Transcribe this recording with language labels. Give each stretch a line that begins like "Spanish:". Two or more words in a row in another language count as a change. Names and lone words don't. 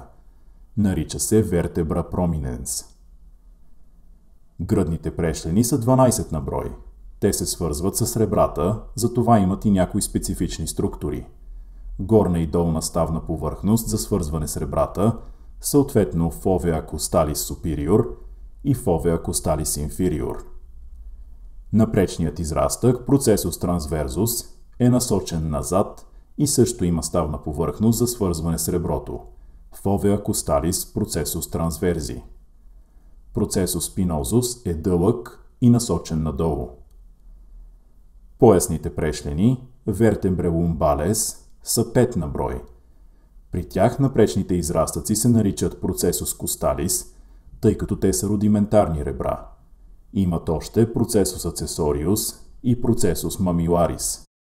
Bulgarian: Нарича се
Latin: vertebra prominens.
Bulgarian: Гръдните прешлени са 12 на брой. Те се свързват с ребрата, затова имат и някои специфични структури. Горна и долна ставна повърхност за свързване с ребрата, съответно
Latin: fovea costalis superior
Bulgarian: и
Latin: fovea costalis inferior.
Bulgarian: Напречният израстък,
Latin: processus transversus,
Bulgarian: е насочен назад и също има ставна повърхност за свързване с реброто.
Latin: Fovea costalis processus transversi. Processus spinosus
Bulgarian: е дълъг и насочен надолу. Поясните прешлени,
Latin: vertebrae lumbales,
Bulgarian: са 5 на брой. При тях напречните израстъци се наричат
Latin: processus costalis,
Bulgarian: тъй като те са рудиментарни ребра. Имат още
Latin: processus accessorius
Bulgarian: и
Latin: processus mamillaris.